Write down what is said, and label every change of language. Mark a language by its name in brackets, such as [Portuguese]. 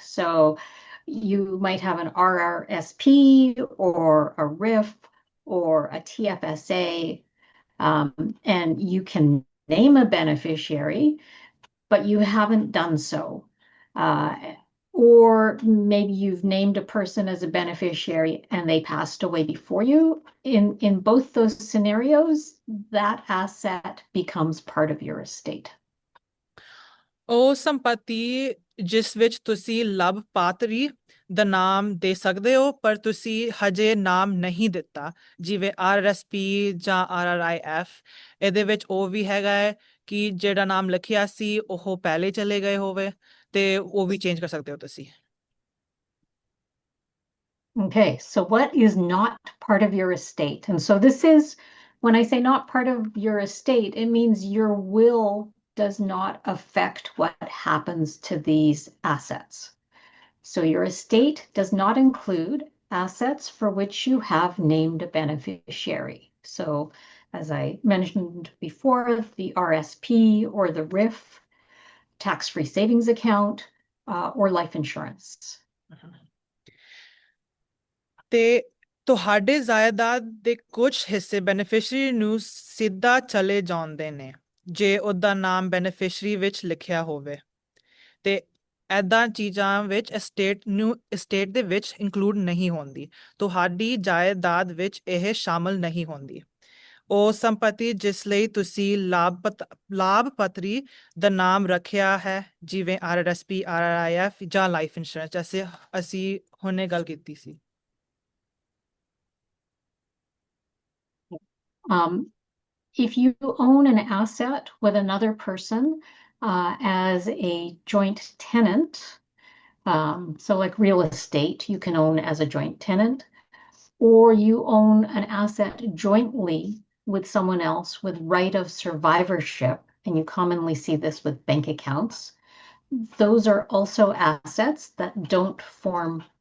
[English] So you might have an RRSP or a RIF or a TFSA, and you can name a beneficiary, but you haven't done so. Or maybe you've named a person as a beneficiary and they passed away before you. In both those scenarios, that asset becomes part of your estate. [Punjabi] ਉਹ ਸੰਪਤੀ ਜਿਸ ਵਿੱਚ ਤੁਸੀਂ ਲਾਭਪਾਤਰੀ ਦਾ ਨਾਮ ਦੇ ਸਕਦੇ ਹੋ ਪਰ ਤੁਸੀਂ ਹਜੇ ਨਾਮ ਨਹੀਂ ਦਿੱਤਾ, ਜਿਵੇਂ RRSP ਜਾਂ RRIF, ਇਹਦੇ ਵਿੱਚ ਉਹ ਵੀ ਹੈਗਾ ਹੈ ਕਿ ਜਿਹੜਾ ਨਾਮ ਲਿਖਿਆ ਸੀ ਉਹ ਪਹਿਲੇ ਚਲੇ ਗਏ ਹੋਵੇ ਤੇ ਉਹ ਵੀ ਚੇਂਜ ਕਰ ਸਕਦੇ ਹੋ ਤੁਸੀਂ। [English] Okay, so what is not part of your estate? And so this is, when I say not part of your estate, it means your will does not affect what happens to these assets. So your estate does not include assets for which you have named a beneficiary. So as I mentioned before, the RSP or the RIF, tax-free savings account, or life insurance. [Punjabi] ਤੇ ਤੁਹਾਡੇ ਜਾਇਦਾਦ ਦੇ ਕੁਝ ਹਿੱਸੇ beneficiary ਨੂੰ ਸਿੱਧਾ ਚਲੇ ਜਾਂਦੇ ਨੇ ਜੇ ਉਹਦਾ ਨਾਮ ਬੈਨੀਫੀਸ਼ੀਅਰੀ ਵਿੱਚ ਲਿਖਿਆ ਹੋਵੇ ਤੇ ਐਦਾਂ ਚੀਜ਼ਾਂ ਵਿੱਚ estate ਦੇ ਵਿੱਚ ਇਨਕਲੂਡ ਨਹੀਂ ਹੁੰਦੀ। ਤੁਹਾਡੀ ਜਾਇਦਾਦ ਵਿੱਚ ਇਹ ਸ਼ਾਮਲ ਨਹੀਂ ਹੁੰਦੀ। ਉਹ ਸੰਪਤੀ ਜਿਸ ਲਈ ਤੁਸੀਂ ਲਾਭਪਾਤਰੀ ਦਾ ਨਾਮ ਰੱਖਿਆ ਹੈ, ਜਿਵੇਂ RRSP, RRIF ਜਾਂ ਲਾਈਫ ਇੰਸ਼ੋਰੈਂਸ, ਜੈਸੇ ਅਸੀਂ ਹੁਣੇ ਗੱਲ ਕੀਤੀ ਸੀ। [English] If you own an asset with another person as a joint tenant, so like real estate, you can own as a joint tenant, or you own an asset jointly with someone else with right of survivorship, and you commonly see this with bank accounts. Those are also assets that don't form